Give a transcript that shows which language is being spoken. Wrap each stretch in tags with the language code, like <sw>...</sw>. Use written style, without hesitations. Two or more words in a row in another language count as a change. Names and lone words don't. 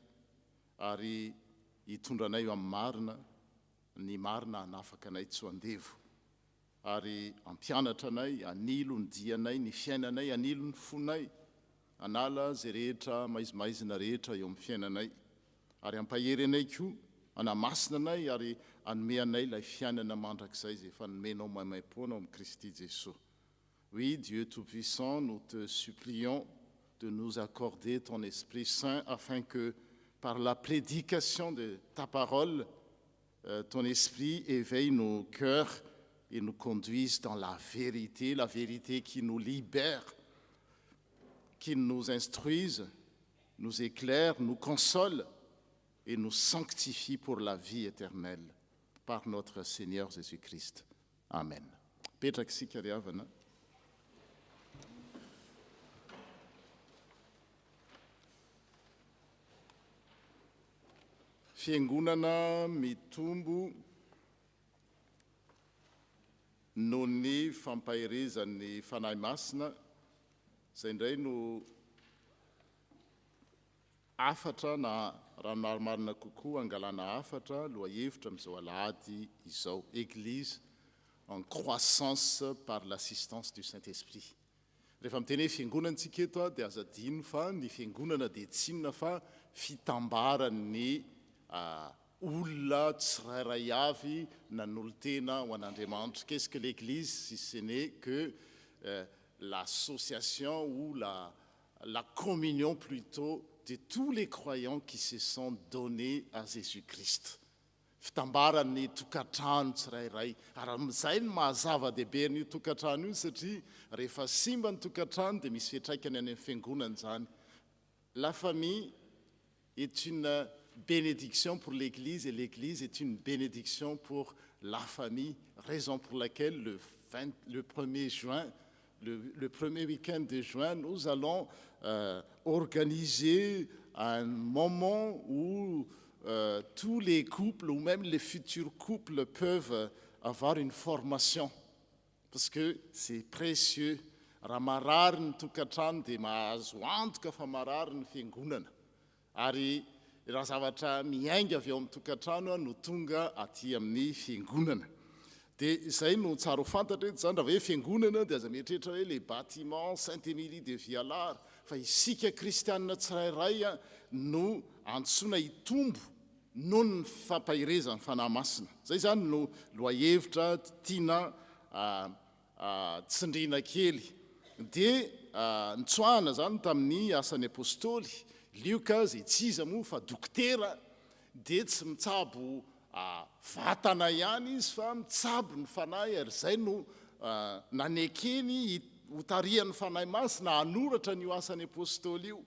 <mg>ary hitondranay eo amin'ny marina, ny marina hanafaka anay tsy ho andevo, ary ampianatra anay, anilo ny dianay, ny fiainanay, anilo ny fonay, anala zay rehetra maizimaizina rehetra eo amin'ny fiainanay, ary ampahery anay koa anamasina anay ary anome anay ilay fiainana mandrakizay zay efa nomenao maimai-poana amin'ny Christ Jésus.</mg> <fr>Oui, Dieu Tout-Puissant, nous te supplions de nous accorder ton Esprit Saint afin que par la prédication de ta parole, ton Esprit éveille nos cœurs et nous conduise dans la vérité qui nous libère, qui nous instruise, nous éclaire, nous console et nous sanctifie pour la vie éternelle par notre Seigneur Jésus-Christ. Amen.</fr> <mg>Petraka isika ry havana. Fiangonana mitombo noho ny fampahirizan'ny fanahy masina, izay indray no afatra na raha marimarina kokoa angalana afatra lohahevitra amin'izao alahady izao.</mg> <fr>Église en croissance par l'assistance du Saint-Esprit.</fr> <mg>Rehefa miteny hoe fiangonana tsika eto dia aza adino fa ny fiangonana dia tsy inona fa fitambaran'ny olona tsirairay avy nanolo-tena ho an'Andriamanitra.</mg> <fr>Qu'est-ce que l'Église si ce n'est que l'association ou la communion plutôt de tous les croyants qui se sont donnés à Jésus-Christ.</fr> <mg>Fitambaran'ny tokantrano tsirairay. Ary amin'izay no mahazava-dehibe ny tokantrano io satria rehefa simba ny tokantrano dia misy fiantraikany any amin'ny fiangonana zany.</mg> <fr>La famille est une bénédiction pour l'Église et l'Église est une bénédiction pour la famille, raison pour laquelle le 1er juin, le premier week-end de juin, nous allons organiser un moment où tous les couples ou même les futurs couples peuvent avoir une formation parce que c'est précieux.</fr> <mg>Raha marary ny tokantrano dia mahazo antoka fa marary ny fiangonana. Ary raha zavatra miainga avy eo amin'ny tokantrano no tonga aty amin'ny fiangonana. Dia izay no tsara ho fantatra eto zany raha hoe fiangonana dia aza mieritreritra hoe</mg> <fr>les bâtiments</fr> <mg>Sainte-Émilie de Vialar fa isika kristianina tsirairay no antsoina hitombo noho ny fampahirezan'ny fanahy masina. Zay zany no lohahevitra tiana tsindriana kely. Dia nitsoahana zany tamin'ny asan'ny apôstôly Lioka zay tsy iza moa fa dokotera dia tsy mitsabo vatana ihany izy fa mitsabo ny fanahy ary zay no nanekeny hotarihan'ny fanahy masina hanoratra n'io asan'ny apôstôly io.</mg>